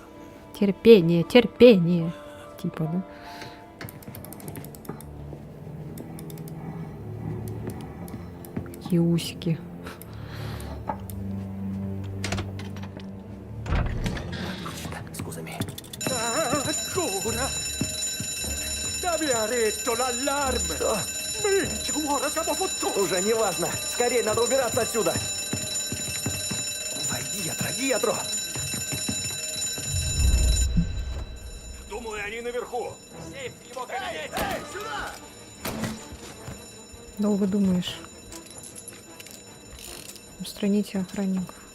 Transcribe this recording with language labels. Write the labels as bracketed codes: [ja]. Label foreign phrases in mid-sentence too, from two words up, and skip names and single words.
[ru] Терпение, терпение. Типа, да? Какие усики. Скузами. [it] Ancora? Dammi ha detto l'allarme! Minchia, ora siamo fottuti! [ru] Уже не важно. Скорее, надо убираться отсюда. Войди, Ятро. Думаю, они наверху. Сейф в его кабинете! Эй, сюда! Долго думаешь. Устраните охранников.